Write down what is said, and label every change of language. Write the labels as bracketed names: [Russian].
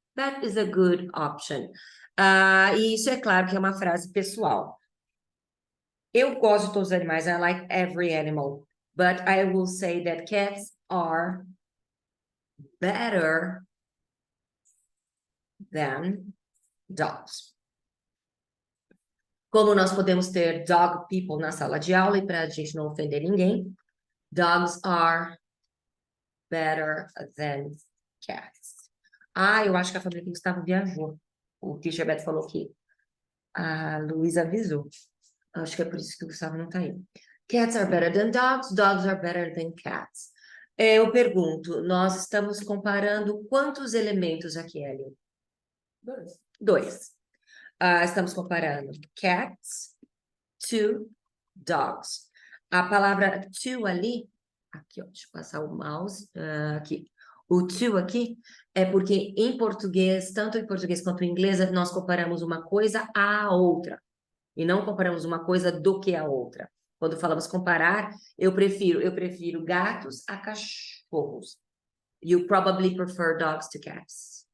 [English] That is a good option. [Portuguese] E isso é claro que é uma frase pessoal. Eu gosto de todos os animais. [English] I like every animal. But I will say that cats are better than dogs. [Portuguese] Como nós podemos ter dog people na sala de aula e para a gente não ofender ninguém, [English] dogs are better than cats. [Portuguese] Eu acho que a família do Gustavo viajou. O teacher Beto falou que a Luísa avisou. Acho que é por isso que o Gustavo não está aí. [English] Cats are better than dogs, dogs are better than cats. [Portuguese] Eu pergunto, nós estamos comparando quantos elementos aqui, Ellie? Dois. Estamos comparando [English] cats to dogs. [Portuguese] A palavra to ali, aqui, ó, deixa eu passar o mouse, aqui. O to aqui é porque em português, tanto em português quanto em inglês, nós comparamos uma coisa à outra. E não comparamos uma coisa do que a outra. Quando falamos comparar, eu prefiro gatos a cachorros. [English] You probably prefer dogs to cats.